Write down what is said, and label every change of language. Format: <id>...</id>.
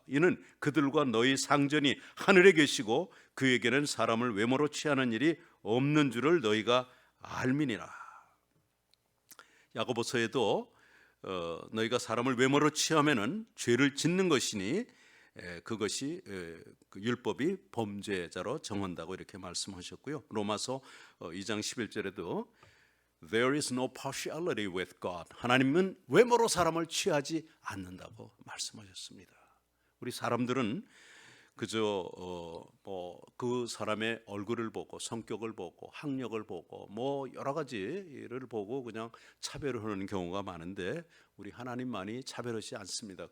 <ko>이는 그들과 너희 상전이 하늘에 계시고 그에게는 사람을 외모로 취하는 일이 없는 줄을 너희가 알미니라. 야고보서에도 너희가 사람을 외모로 취하면은 죄를 짓는 것이니 그것이 그 율법이 범죄자로 정한다고 이렇게 말씀하셨고요. 로마서 2장 11절에도</ko> <en>There is no partiality with God.</en> <ko>하나님은 외모로 사람을 취하지 않는다고 말씀하셨습니다. 우리 사람들은 그저 그 사람의 얼굴을 보고 성격을 보고 학력을 보고 뭐 여러 가지를 보고 그냥 차별을 하는 경우가 많은데, 우리 하나님만이 차별하지 않습니다.</ko>